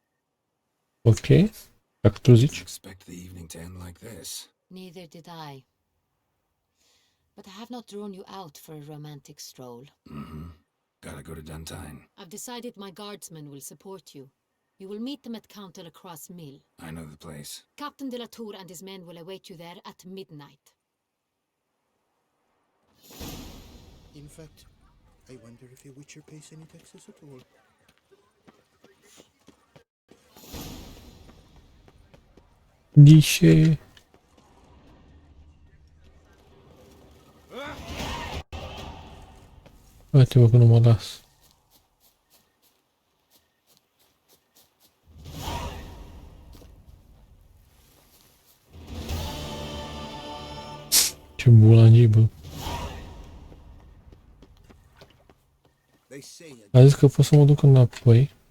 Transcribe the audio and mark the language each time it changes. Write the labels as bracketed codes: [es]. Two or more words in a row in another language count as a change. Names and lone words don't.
[ro] Ok. Jak tu [en] Didn't [ro] zici? [en] expect the evening to end like this. Neither did I. But I have not drawn you out for a romantic stroll. Mm-hmm. Gotta go to Duntine. I've decided my guardsmen will support you. You will meet them at Count de la Croix's mill. I know the place. Captain de la Tour and his men will await you there at midnight. In fact, I wonder if a Witcher pays any taxes at all. [ro] Dice... Uite-mă că nu mă las. Ce bulangie, bă. [en] They say [ro] A zis că pot să mă duc înapoi.